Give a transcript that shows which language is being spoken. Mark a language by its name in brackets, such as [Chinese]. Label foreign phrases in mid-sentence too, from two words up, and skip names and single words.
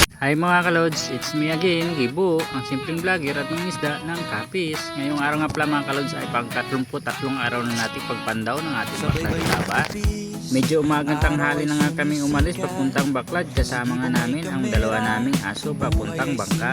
[Filipino] Hi mga kalods, [English] it's me again, [Filipino] Gibo, ang simpleng vlogger at ng isda ng kapis. Ngayong araw nga pala mga kalods ay pang-33 araw na natin pagpandaw ng ating baklad taba. Medyo umagang tanghali na nga kami umalis papuntang baklad, kasama nga namin ang dalawa naming aso papuntang bangka.